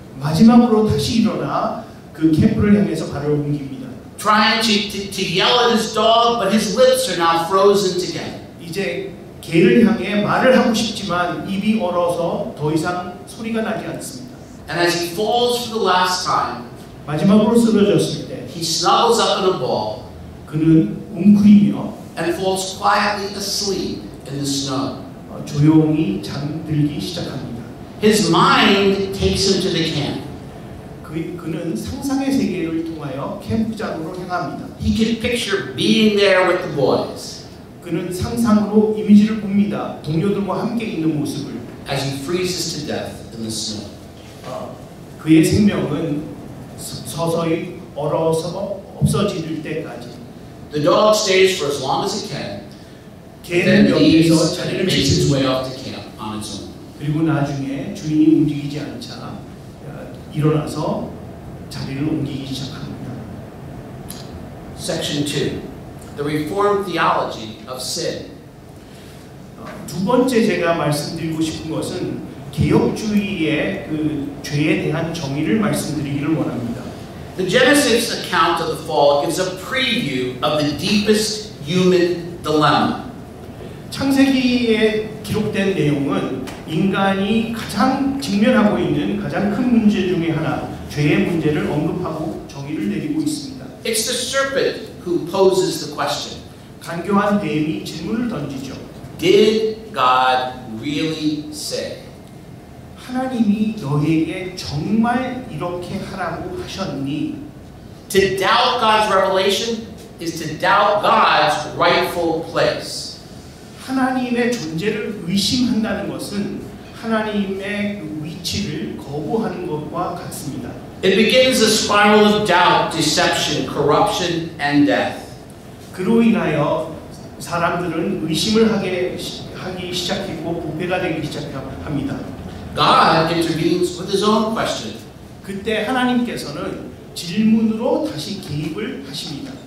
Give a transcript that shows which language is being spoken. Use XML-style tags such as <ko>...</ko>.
<ko>마지막으로 다시 일어나 그 캠프를 향해서 발을 옮깁니다.</ko> <en>trying to yell at his dog, but his lips are now frozen together.</en> <ko>이제 개를 향해 말을 하고 싶지만 입이 얼어서 더 이상 소리가 나지 않습니다.</ko> <en>And as he falls for the last time,</en> <ko>마지막으로 쓰러졌을 때</ko> <en>he snuggles up in a ball</en> <ko>그는 웅크리며</ko> <en>and falls quietly asleep in the snow.</en> <ko>조용히 잠들기 시작합니다.</ko> <en>His mind takes him to the camp.</en> <ko>그는 상상의 세계를 통하여 캠프장으로 향합니다.</ko> <en>He can picture being there with the boys</en> <ko>그는 상상으로 이미지를 봅니다. 동료들과 함께 있는 모습을.</ko> <en>as he freezes to death in the snow.</en> <ko>그의 생명은 서서히 얼어서 없어질 때까지.</ko> <en>The dog stays for as long as it can,</en> <ko>개는</ko> <en>then leaves</en> <ko>여기서</ko> <en>and it</en> <ko>자리를</ko> <en>makes its way</en> <ko>지킵니다.</ko> <en>off to camp on its own.</en> <ko>그리고 나중에 주인이 움직이지 않자 일어나서 자리를 옮기기 시작합니다.</ko> <en>Section 2, the Reformed theology of sin.</en> <ko>두 번째 제가 말씀드리고 싶은 것은 개혁주의의 그 죄에 대한 정의를 말씀드리기를 원합니다.</ko> <en>The Genesis account of the fall gives a preview of the deepest human dilemma.</en> <ko>창세기에 기록된 내용은 인간이 가장 직면하고 있는 가장 큰 문제 중에 하나, 죄의 문제를 언급하고 정의를 내리고 있습니다.</ko> <en>It's the serpent who poses the question.</en> <ko>간교한 뱀이 질문을 던지죠.</ko> <en>Did God really say?</en> <ko>하나님이 너에게 정말 이렇게 하라고 하셨니?</ko> <en>To doubt God's revelation is to doubt God's rightful place.</en> <ko>하나님의 존재를 의심한다는 것은 하나님의 그 위치를 거부하는 것과 같습니다.</ko> <en>It begins a spiral of doubt, deception, corruption, and death.</en> <ko>그로 인하여 사람들은 의심을 하기 시작했고 부패가 되기 시작합니다.</ko> <en>God intervenes with his own question.</en> <ko>그때 하나님께서는 질문으로 다시 개입을 하십니다.</ko>